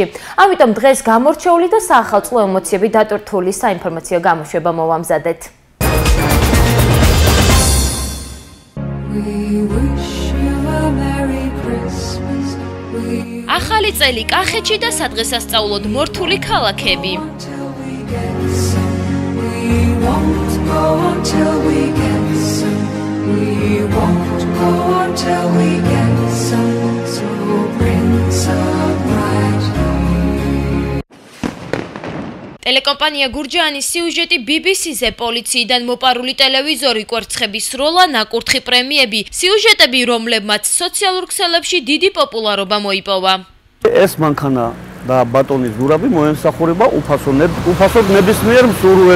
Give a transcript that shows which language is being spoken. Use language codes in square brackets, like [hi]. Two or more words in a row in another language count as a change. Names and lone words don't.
[ka] ამიტომ დღეს გამორჩეული და საახალწლო ემოციები დატვირთული საინფორმაციო გამოშვება მოვამზადეთ. ახალი წელი კახეთში და სადღესასწაულოდ მორთული ქალაქები. [en] We won't go until we get some. We won't go until we get some. So bring some right here. [ka] ტელეკომპანია გურჯაანის სიუჟეტი BBC-ზე პოლიციიდან მოპარული ტელევიზორი, კვერცხების სროლა, ნაკურთხი პრემიები, სიუჟეტები, რომლებმაც სოციალურ ქსელებში დიდი პოპულარობა მოიპოვა. ეს მანქანა და ბატონის ზურაბი მოემსახურება უფასო ნებისმიერ მსურველს.